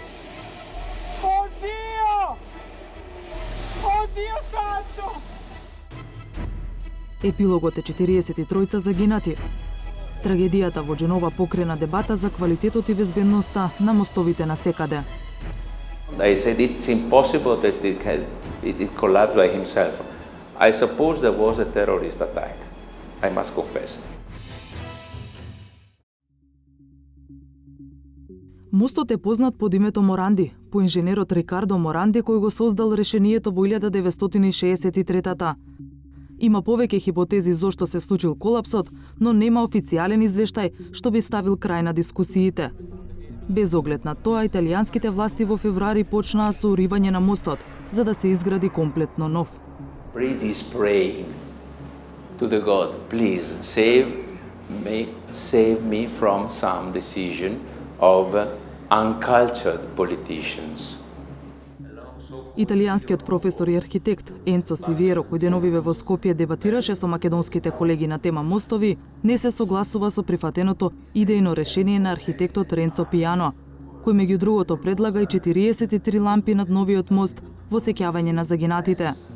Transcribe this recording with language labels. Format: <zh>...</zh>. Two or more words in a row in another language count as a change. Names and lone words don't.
<it>Oddio! Oddio santo!</it> <mk>Епилогот е 43 загинати. Трагедијата во Дженова покрена дебата за квалитетот и безбедноста на мостовите насекаде.</mk> <en>I said it's impossible that it collapsed by himself. I suppose there was a terrorist attack. I must confess.</en> <mk>Мостот е познат под името Моранди, по инженерот Рикардо Моранди кој го создал решението во 1963-та. Има повеќе хипотези зошто се случил колапсот, но нема официјален извештај што би ставил крај на дискусиите. Без оглед на тоа, италијанските власти во февруари почнаа со уривање на мостот, за да се изгради комплетно нов.</mk> <en>Bridge is praying to the God, please save me from some decision of uncultured politicians.</en> <mk>Италијанскиот професор и архитект Енцо Сивиеро, кој деновиве во Скопје дебатираше со македонските колеги на тема мостови, не се согласува со прифатеното идејно решение на архитектот Ренцо Пијано, кој меѓу другото предлага и 43 лампи над новиот мост во сеќавање на загинатите.</mk>